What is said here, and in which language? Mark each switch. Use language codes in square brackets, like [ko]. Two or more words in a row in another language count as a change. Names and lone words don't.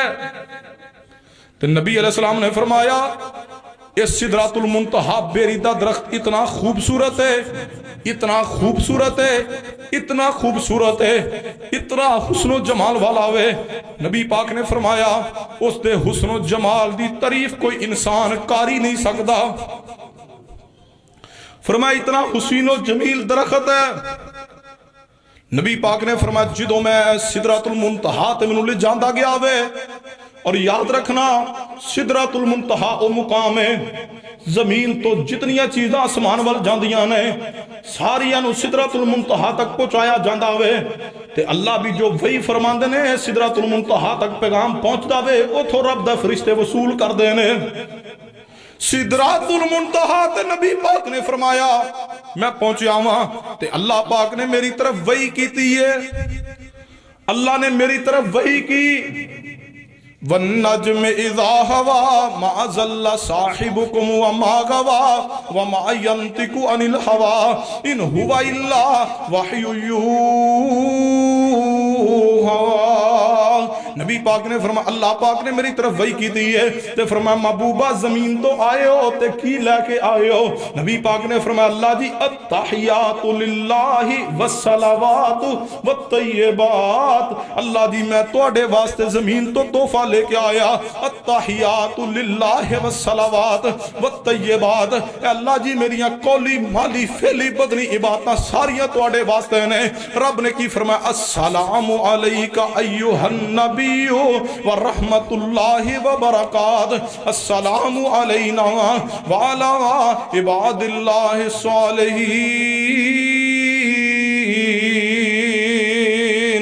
[pa] تو نبی علیہ السلام نے فرمایا اس سدرۃ المنتہا بیری دا درخت اتنا خوبصورت ہے، اتنا خوبصورت ہے، اتنا خوبصورت ہے، اتنا حسن و جمال والا ہے۔ نبی پاک نے فرمایا اس دے حسن و جمال دی تعریف کوئی انسان کاری نہیں سکتا۔ فرمایا اتنا حسین و جمیل درخت ہے۔ نبی پاک نے فرمایا جدوں میں سدرۃ المنتہا تے مینوں لے جاندا گیا وے، اور یاد رکھنا سدرۃ المنتہا او مقام ہے زمین تو جتنیاں چیزاں آسمان وال جاندیاں نے ساریاں نو سدرۃ المنتہا تک پہنچایا جاندا وے، تے اللہ بھی جو وہی فرماندے نے سدرۃ المنتہا تک پیغام پہنچدا وے اوتھوں رب دے فرشتے وصول کردے نے۔ سدرۃ المنتہا تے نبی پاک نے فرمایا میں پہنچیا ہاں تے اللہ پاک نے میری طرف وحی کیتی ہے، اللہ نے میری طرف وحی کی [ar] وَالنَّجْمِ إِذَا هَوَى مَا ضَلَّ صَاحِبُكُمْ وَمَا غَوَى وَمَا يَنطِقُ عَنِ الْهَوَى إِنْ هُوَ إِلَّا وَحْيٌ يُوحَى۔ [pa] نبی پاک نے فرمایا، اللہ پاک نے میری طرف وحی کی دی ہے تے فرمایا محبوبہ زمین تو آئے ہو تے کی لے کے آئے ہو؟ نبی پاک نے فرمایا اللہ جی [ar] التحیات للہ والصلوات والطیبات، [pa] اللہ جی میں توڑے واسطے زمین تو تحفہ لے کے آیا، [ar] التحیات للہ والصلوات والطیبات، [pa] اے اللہ جی میریاں قولی مالی فعلی بدنی عبادتاں ساریاں توڑے واسطے نے۔ رب نے کی فرمایا [ar] السلام علیکہ ایہا النبی ورحمت اللہ وبرکاتہ، السلام علینا وعلا عباد اللہ الصالحین۔